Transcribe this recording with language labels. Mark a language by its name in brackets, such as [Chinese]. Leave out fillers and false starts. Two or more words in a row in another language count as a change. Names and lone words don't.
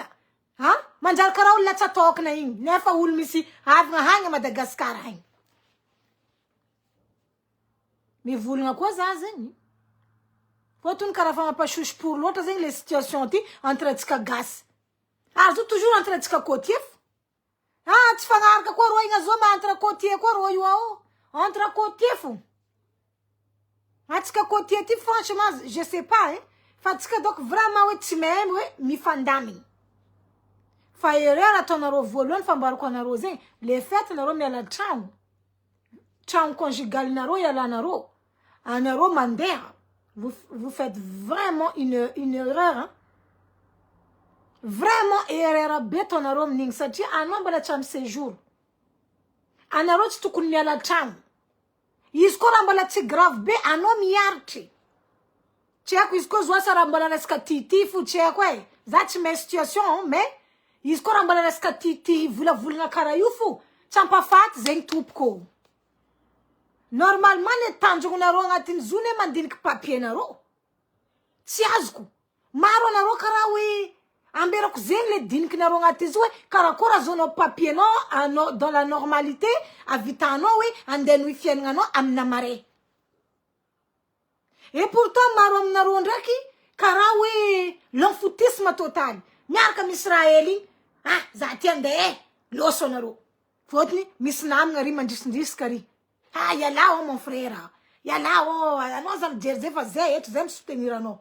[Malagasy] Manjara karaha olona tsy atokana igny. Nefa olo misy havagna hagny Madagasikara hagny. Mivolagna koa za zegny. Fotony karaha fa mampasosy pour loatra zegny [French] le situation [Malagasy] ty entre atsika gasy. Azo [French] toujours entre [Malagasy] atsika côtier. Tsy fagnaraka koa rô igny azo ma [French] entre côtier [Malagasy] koa rô io ao. [French] Entre côtier [Malagasy] fo. Atsika côtier ty [French] franchement je sais pas [Malagasy] fa atsika [French] donc vraiment [Malagasy] hoe tsy mahay hoe mifandamigny. Fa erreur ataonareo voalohany fambarako anareo zegny, [French] le fait [Malagasy] nareo miala tragno conjugalinareo ialanareo, anareo mandeha, [French] vous faites vraiment une erreur. Vraiment erreur [Malagasy] be ataonareo amin'igny satria anao mbola tsy amy séjour. Anareo tsy tokony miala tragno. Izy koa raha mbola tsy grave be, anao miaritry. Tsy haiko izy koa zoa sa raha mbola resaka tity fo tsy haiko za tsy mahay situation mais izy koa raha mbola resaka tity volavolagna karaha io fo, tsy ampafaty zegny tompoko. Normalement le tanjongonareo agnatin'ny zone mandiniky papier-nareo. Tsy azoko. Maro anareo karaha hoe amberako zegny le dinikinareo agnatin'izy hoe karakory azonao papier-nao anao [French] dans la normalité [Malagasy] avitanao hoe andeno fiaignanao amina mare. [French] Et pourtant [Malagasy] maro aminareo ndraiky karaha hoe [French] l'enfoutisme total. [Malagasy] Miaraka misy raha hely igny. Za ty andeha loso anareo. Fotony misy namagna ry mandrisindrisika ry. Ialao [French] mon frère. [Malagasy] Ialao anao za mijery zay fa zay eto zay misoutenir anao.